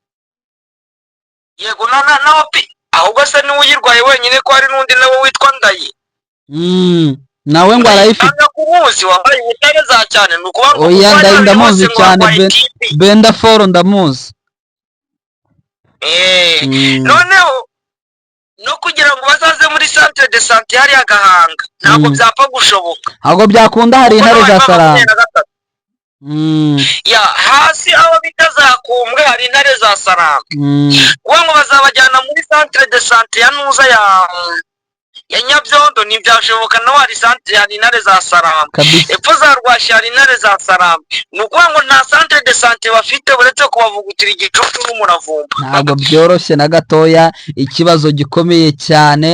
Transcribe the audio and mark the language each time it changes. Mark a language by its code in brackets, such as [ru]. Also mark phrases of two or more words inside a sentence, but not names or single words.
[rw] Yego ahubwo se niwe uyirwaye wenyine ko hari n'undi nawe witwa Ndayi nawe ngo arayifite kubuzi wambaye ubutare za cyane nuko oya Ndayi ndamuzi cyane Benda Foro ndamuzi. Noneho no kugira ngo bazaze muri [fr] centre de santé [rw] hari Agahanga ntabwo byapfa gushoboka, ntabwo byakunda, hari intare za Saranga ya hasi aho bita za Kumbwe hari intare za Saranga ngo bazabajyana muri [fr] centre de santé [rw] ya Nuza ya Nyabyondo ntibyashoboka, naho hari santere, hari intare za Sarambe, epfo za Rwashi hari intare za Sarambe. Ni ukuvuga ngo nta [fr] santere de sante [rw] bafite uretse kubavugutira igicucu n'umuravumba. Ntabwo byoroshye na gatoya, ikibazo gikomeye cyane.